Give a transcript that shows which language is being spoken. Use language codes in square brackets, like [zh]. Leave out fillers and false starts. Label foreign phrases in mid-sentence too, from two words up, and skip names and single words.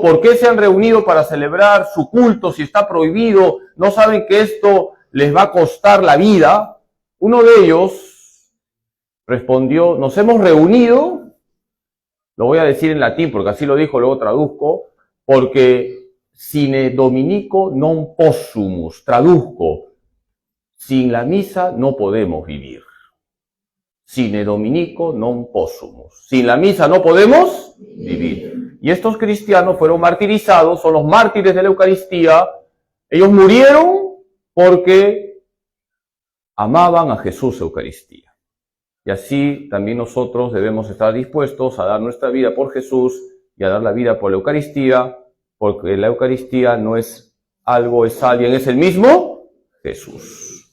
[es] por qué se han reunido para celebrar su culto, si está prohibido, no saben que esto les va a costar la vida, uno de ellos respondió: nos hemos reunido, lo voy a decir en latín porque así lo dijo, luego traduzco, porque [la] sine dominico non possumus, [es] traduzco, sin la misa no podemos vivir. [la] Sine dominico non possumus, [es] sin la misa no podemos vivir. Y estos cristianos fueron martirizados, son los mártires de la Eucaristía. Ellos murieron porque amaban a Jesús Eucaristía. Y así también nosotros debemos estar dispuestos a dar nuestra vida por Jesús y a dar la vida por la Eucaristía, porque la Eucaristía no es algo, es alguien, es el mismo Jesús.